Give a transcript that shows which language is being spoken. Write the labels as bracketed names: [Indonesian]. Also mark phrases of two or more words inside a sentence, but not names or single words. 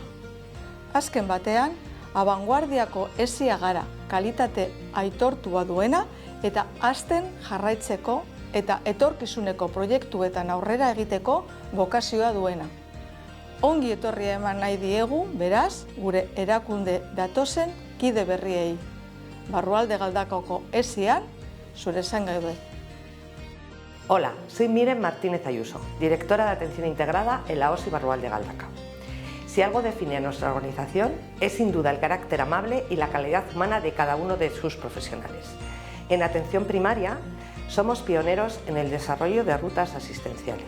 [Basque] Azken batean, abanguardiako esia gara, kalitate aitortua duena eta hasten jarraitzeko eta etorkizuneko proiektuetan aurrera egiteko bokazioa duena. Ongi etorria eman nahi diegu, beraz, gure erakunde datozen kide berriei. Barrualde Galdakaoko esian, zure zain gaude. [Spanish] Hola, soy Miren Martínez Ayuso, directora de Atención Integrada en la OSI Barrualde Galdakao. Si algo define a nuestra organización, es sin duda el carácter amable y la calidad humana de cada uno de sus profesionales. En atención primaria, somos pioneros en el desarrollo de rutas asistenciales.